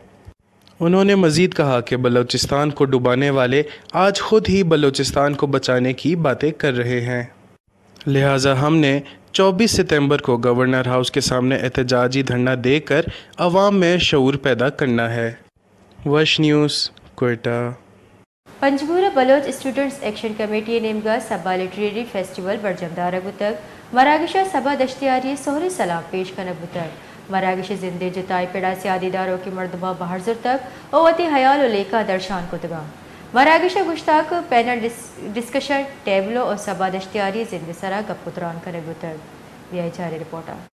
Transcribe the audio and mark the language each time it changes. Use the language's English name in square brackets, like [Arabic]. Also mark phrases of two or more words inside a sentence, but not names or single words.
[Urdu] انہوں نے مزید کہا کہ بلوچستان کو ڈبانے والے آج خود ہی بلوچستان کو بچانے کی باتیں کر رہے ہیں، لہٰذا ہم نے 24 ستمبر کو گورنر ہاؤس کے سامنے احتجاجی دھرنا دے کر عوام میں شعور پیدا کرنا ہے۔ وش نیوز کوئٹہ۔ [Baluchi] پنجگورہ بلوچ اسٹوڈنٹس ایکشن کمیٹی نیمگا سبا [English] literary festival [Baluchi] برجمدارہ گتگ مراگشہ سبا دشتیاری سہری سلام پیش کنگ گتگ مراگش زندے جتائی پیڑا سیادی داروں کی مردمہ بہرزر تک اوتی حیال و لیکا درشان کتگا مراگش گشتاک [English] panel discussion [Baluchi] ٹیبلو اور سبا دشتیاری زندے سرا گپ پتران کرے گتگ بیائی چاری رپورٹا